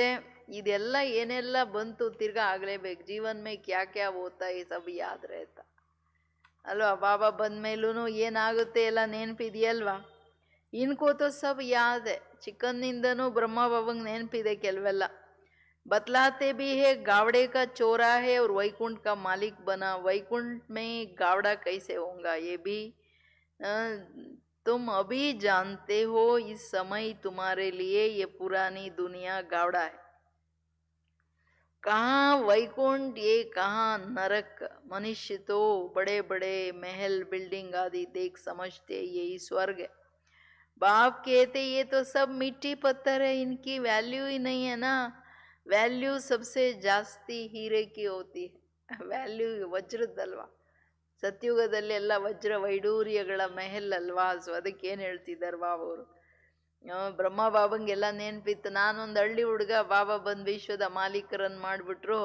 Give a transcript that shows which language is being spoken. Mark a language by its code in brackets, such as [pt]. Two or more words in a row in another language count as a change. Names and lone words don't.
[kn] ಇದೆಲ್ಲ ಏನೆಲ್ಲ ಬಂತು ತಿರ್ಗಾ ಆಗಲೇಬೇಕು. [hi] जीवन में क्या क्या होता है सब याद रहता ಅಲ್ವಾ? [kn] ಬಾಬಾ ಬಂದ್ಮೇಲೂ ಏನಾಗುತ್ತೆ ಎಲ್ಲ ನೆನಪಿದೆಯಲ್ವಾ? [hi] इनको तो सब याद है. [kn] ಚಿಕ್ಕಂದಿಂದನೂ ಬ್ರಹ್ಮ ಬಾಬಂಗೆ ನೆನಪಿದೆ ಕೆಲವೆಲ್ಲ. [hi] बतलाते भी है गावड़े का चोरा है और वैकुंठ का मालिक बना, वैकुंठ में गावड़ा कैसे होगा ये भी तुम अभी जानते हो। इस समय तुम्हारे लिए ये पुरानी दुनिया गावड़ा है। कहाँ वैकुंठ ये कहाँ नरक। मनुष्य तो बड़े बड़े महल बिल्डिंग आदि देख समझते यही स्वर्ग है। बाप कहते ये तो सब मिट्टी पत्थर है, इनकी वैल्यू ही नहीं है ना। वैल्यू सबसे जास्ती हीरे की होती, [kn] ವ್ಯಾಲ್ಯೂ ವಜ್ರದ್ದಲ್ವಾ? ಸತ್ಯುಗದಲ್ಲಿ ಎಲ್ಲ ವಜ್ರ ವೈಡೂರ್ಯಗಳ ಮೆಹಲ್ ಅಲ್ವಾ? ಸೊ ಅದಕ್ಕೆ ಏನು ಹೇಳ್ತಿದ್ದಾರೆ ಬಾಬಾ ಅವರು? ಬ್ರಹ್ಮ ಬಾಬಂಗೆಲ್ಲ ನೆನಪಿತ್ತು, ನಾನೊಂದು ಹಳ್ಳಿ ಹುಡುಗ, ಬಾಬಾ ಬಂದು ವಿಶ್ವದ ಮಾಲೀಕರನ್ನು ಮಾಡಿಬಿಟ್ರು.